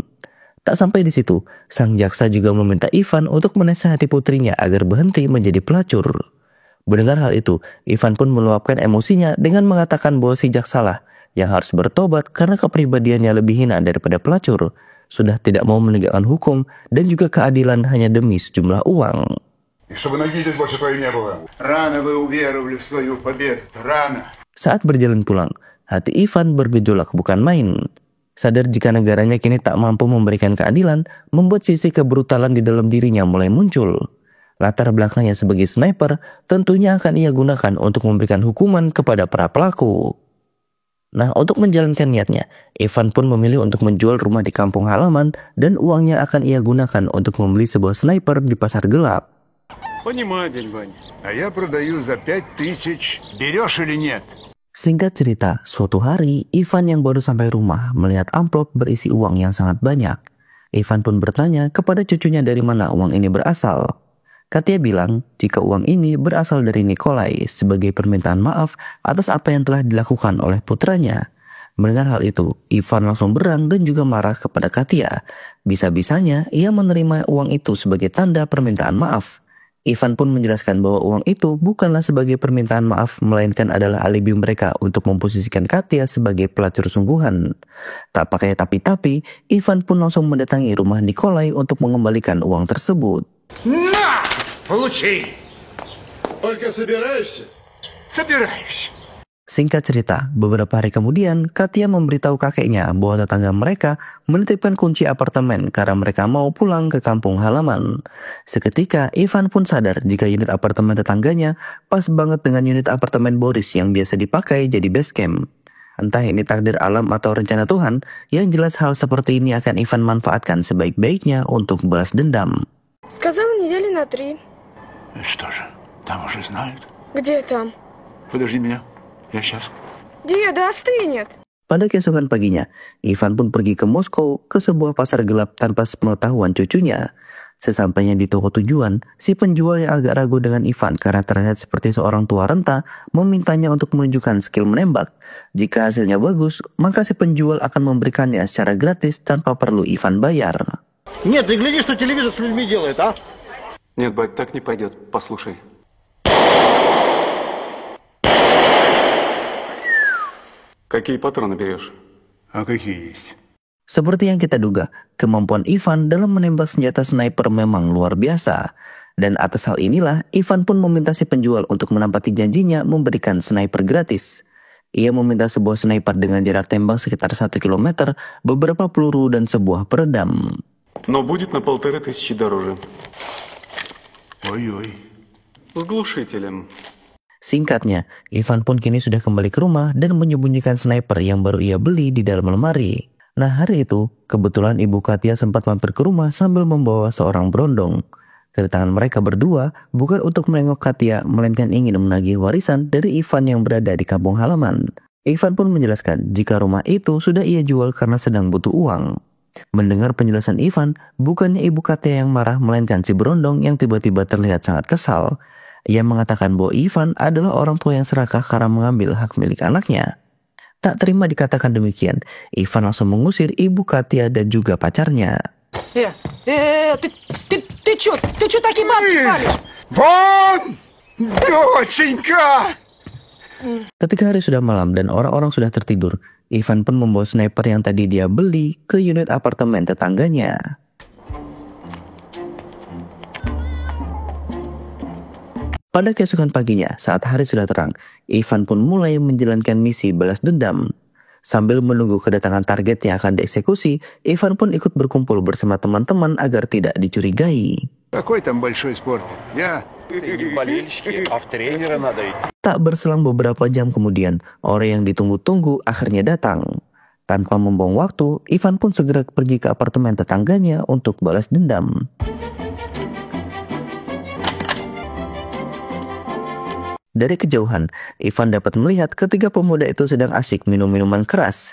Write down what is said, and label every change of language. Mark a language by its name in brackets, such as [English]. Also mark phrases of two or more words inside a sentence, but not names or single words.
[Indonesian] Tak sampai di situ, sang jaksa juga meminta Ivan untuk menasihati putrinya agar berhenti menjadi pelacur. Mendengar hal itu, Ivan pun meluapkan emosinya dengan mengatakan bahwa si jaksalah yang harus bertobat karena kepribadiannya lebih hina daripada pelacur, sudah tidak mau menegakkan hukum dan juga keadilan hanya demi sejumlah uang. [Russian] Рано вы уверовали в свою победу, рано. [Indonesian] Saat berjalan pulang, hati Ivan bergejolak bukan main. Sadar jika negaranya kini tak mampu memberikan keadilan, membuat sisi kebrutalan di dalam dirinya mulai muncul. Latar belakangnya sebagai sniper tentunya akan ia gunakan untuk memberikan hukuman kepada para pelaku. Nah, untuk menjalankan niatnya, Ivan pun memilih untuk menjual rumah di kampung halaman dan uangnya akan ia gunakan untuk membeli sebuah sniper di pasar gelap. [Russian] Понимаю, дядь Ваня. А я продаю за 5000. Берешь или нет? [Indonesian] Singkat cerita, suatu hari Ivan yang baru sampai rumah melihat amplop berisi uang yang sangat banyak. Ivan pun bertanya kepada cucunya dari mana uang ini berasal. Katia bilang jika uang ini berasal dari Nikolai sebagai permintaan maaf atas apa yang telah dilakukan oleh putranya. Mendengar hal itu, Ivan langsung berang dan juga marah kepada Katia. Bisa-bisanya ia menerima uang itu sebagai tanda permintaan maaf. Ivan pun menjelaskan bahwa uang itu bukanlah sebagai permintaan maaf, melainkan adalah alibi mereka untuk memposisikan Katia sebagai pelacur sungguhan. Tak pakai tapi-tapi, Ivan pun langsung mendatangi rumah Nikolai untuk mengembalikan uang tersebut. [Russian] На! Получи! Только собираешься? Собираешь. [Indonesian] Singkat cerita, beberapa hari kemudian, Katia memberitahu kakeknya bahwa tetangga mereka menitipkan kunci apartemen karena mereka mau pulang ke kampung halaman. Seketika, Ivan pun sadar jika unit apartemen tetangganya pas banget dengan unit apartemen Boris yang biasa dipakai jadi [English] base camp. [Indonesian] Entah ini takdir alam atau rencana Tuhan, yang jelas hal seperti ini akan Ivan manfaatkan sebaik-baiknya untuk balas dendam. [Russian] Сказал недели на 3. Что же, там уже знают? Где там? Подожди меня, я сейчас. Деда, остынет. [Indonesian] Pada keesokan paginya, Ivan pun pergi ke Moskow ke sebuah pasar gelap tanpa sepengetahuan cucunya. Sesampainya di toko tujuan, si penjual yang agak ragu dengan Ivan karena terlihat seperti seorang tua renta memintanya untuk menunjukkan skill menembak. Jika hasilnya bagus, maka si penjual akan memberikannya secara gratis tanpa perlu Ivan bayar. [Russian] Нет, ты гляди, что телевизор с людьми делает, а? Нет, бать, так не пойдет. Послушай. Какие патроны берешь? А какие есть? [Indonesian] Seperti yang kita duga, kemampuan Ivan dalam menembak senjata sniper memang luar biasa. Dan atas hal inilah, Ivan pun meminta si penjual untuk menepati janjinya memberikan sniper gratis. Ia meminta sebuah sniper dengan jarak tembak sekitar 1 km, beberapa peluru dan sebuah peredam. [Russian] Но будет на 1500 дороже. Ой-ой. С глушителем. [Indonesian] Singkatnya, Ivan pun kini sudah kembali ke rumah dan menyembunyikan sniper yang baru ia beli di dalam lemari. Nah, hari itu, kebetulan ibu Katia sempat mampir ke rumah sambil membawa seorang berondong. Kedatangan mereka berdua bukan untuk menengok Katia, melainkan ingin menagih warisan dari Ivan yang berada di kampung halaman. Ivan pun menjelaskan jika rumah itu sudah ia jual karena sedang butuh uang. Mendengar penjelasan Ivan, bukannya ibu Katia yang marah, melainkan si berondong yang tiba-tiba terlihat sangat kesal. Ia mengatakan bahwa Ivan adalah orang tua yang serakah karena mengambil hak milik anaknya. Tak terima dikatakan demikian, Ivan langsung mengusir ibu Katia dan juga pacarnya. [Russian] Ты чё такие бабки палишь? Вон! Доченька! [Indonesian] Ketika hari sudah malam dan orang-orang sudah tertidur, Ivan pun membawa sniper yang tadi dia beli ke unit apartemen tetangganya. Pada keesokan paginya, saat hari sudah terang, Ivan pun mulai menjalankan misi balas dendam. Sambil menunggu kedatangan target yang akan dieksekusi, Ivan pun ikut berkumpul bersama teman-teman agar tidak dicurigai. [Russian] Какой там большой спорт? Я... Не в болельщики, а в тренера надо идти. [Indonesian] Tak berselang beberapa jam kemudian, orang yang ditunggu-tunggu akhirnya datang. Tanpa membuang waktu, Ivan pun segera pergi ke apartemen tetangganya untuk balas dendam. Dari kejauhan, Ivan dapat melihat ketiga pemuda itu sedang asyik minum minuman keras.